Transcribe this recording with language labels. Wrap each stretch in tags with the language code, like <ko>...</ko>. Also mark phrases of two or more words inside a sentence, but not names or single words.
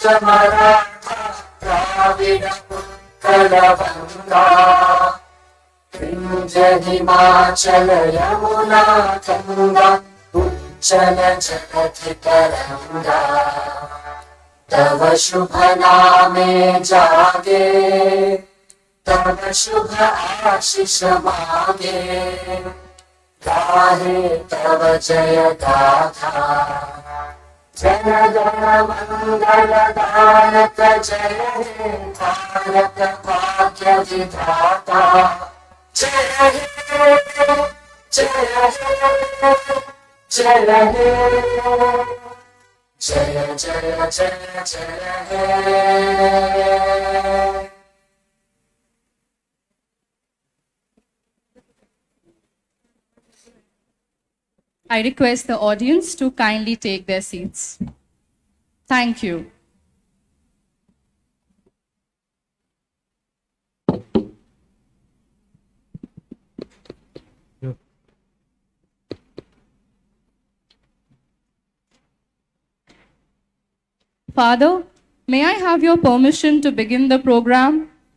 <bn>মারাঠা দ্রাবিড় উৎকল গঙ্গা বিন্ধ্য হিমাচল যমুনা গঙ্গা উজ্জল জগতি তরঙ্গা তব শুভ নামে জাগে তব শুভ আশিস মাগে গাহে তব জয় গাথা জন গণ মঙ্গল গায়ক জয় হে ভারত ভাগ্য বিধাতা জয় হে জয় হে জয় হে জয় জয় জয় জয় হে</bn> <en>I request the audience to kindly take their seats. Thank you. Father, may I have your permission to begin the program?</en>